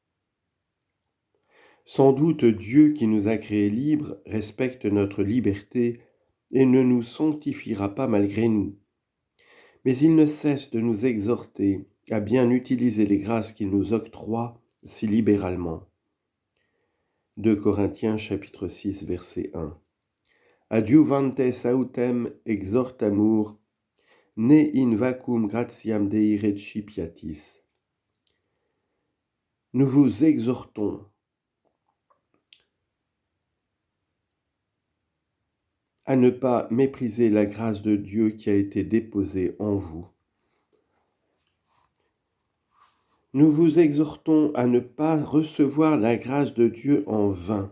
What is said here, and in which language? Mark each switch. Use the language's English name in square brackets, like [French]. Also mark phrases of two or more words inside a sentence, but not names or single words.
[French] Sans doute Dieu qui nous a créés libres respecte notre liberté et ne nous sanctifiera pas malgré nous. Mais il ne cesse de nous exhorter à bien utiliser les grâces qu'il nous octroie si libéralement. 2 Corinthiens chapitre 6 verset 1. [Latin] Adiuvantes autem exhortamur, ne in vacum gratiam Dei recipiatis. [French] Nous vous exhortons à ne pas mépriser la grâce de Dieu qui a été déposée en vous. Nous vous exhortons à ne pas recevoir la grâce de Dieu en vain.